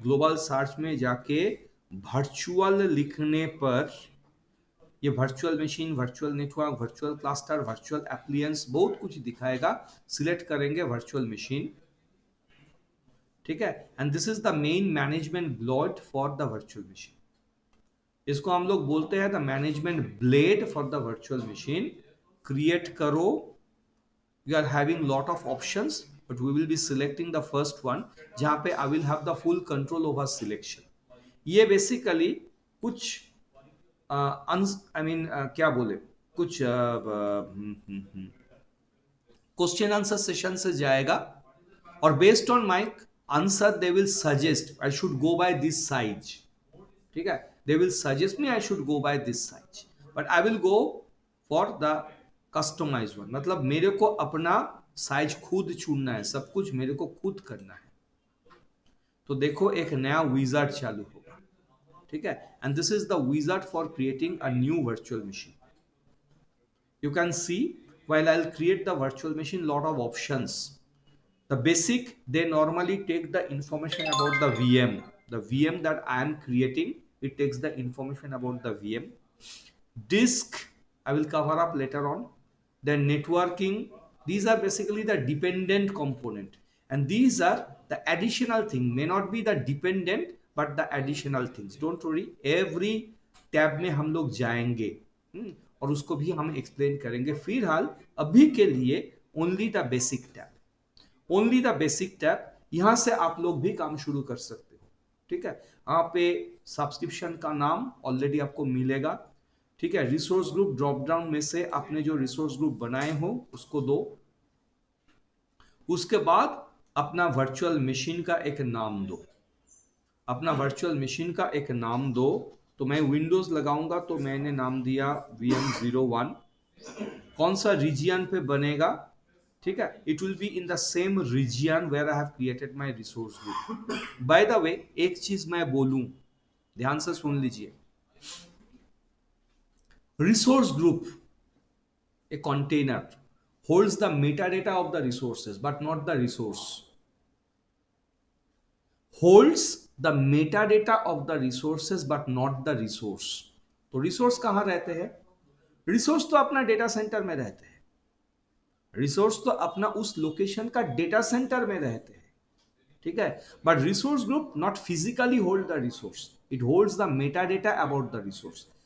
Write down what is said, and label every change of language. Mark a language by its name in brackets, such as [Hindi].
[Hindi] Global search में जाके virtual लिखने पर ये virtual machine, virtual network, virtual cluster, virtual appliances बहुत कुछ दिखाएगा। [English] select [Hindi] करेंगे [English] virtual machine, [Hindi] ठीक है, [English] And this is the main management blade for the virtual machine. [Hindi] इसको हम लोग बोलते हैं [English] The management blade for the virtual machine. Create [Hindi] करो, [English] you are having lot of options but we will be selecting the first one [Hindi] जहां पे [English] I will have the full control over selection। [Hindi] ये basically कुछ क्या बोले, कुछ question answer session से जाएगा, और [English] based on my answer they will suggest I should go by this size, [Hindi] ठीक है, [English] They will suggest me I should go by this size, but I will go for the customise one. [Hindi] मतलब मेरे को अपना size खुद चुनना है, सब कुछ मेरे को खुद करना है। तो देखो एक नया विजार्ड चालू होगा, ठीक है, [English] And this is the wizard for creating a new virtual machine. You can see while I'll create the virtual machine, lot of options. The basic, they normally take the information about the VM. The VM that I am creating, it takes the information about the VM. Disk, I will cover up later on. Then networking, these are basically the dependent component, and these are the additional thing, may not be the dependent but the additional things. Don't worry, every tab [Hindi] में हम लोग जाएंगे और उसको भी हम explain करेंगे। फिलहाल अभी के लिए [English] only the basic tab, [Hindi] only the basic tab, यहां से आप लोग भी काम शुरू कर सकते हो, ठीक है। यहाँ पे सब्सक्रिप्शन का नाम ऑलरेडी आपको मिलेगा, ठीक है। रिसोर्स ग्रुप ड्रॉप डाउन में से आपने जो रिसोर्स ग्रुप बनाए हो उसको दो, उसके बाद अपना वर्चुअल मशीन का एक नाम दो, अपना वर्चुअल मशीन का एक नाम दो। तो मैं विंडोज लगाऊंगा तो मैंने नाम दिया VM01। कौन सा रीजियन पे बनेगा, ठीक है, [English] It will be in the same region where I have created my resource group. By the way [Hindi] एक चीज मैं बोलूं, ध्यान से सुन लीजिए, [English] Resource group, a container holds the metadata of the resources but not the resource, holds the metadata of the resources but not the resource। [Hindi] तो resource कहां रहते हैं? रिसोर्स तो अपना डेटा सेंटर में रहते हैं, रिसोर्स तो अपना उस लोकेशन का डेटा सेंटर में रहते हैं, ठीक है। [English] But resource group not physically hold the resource, it holds the metadata about the resource.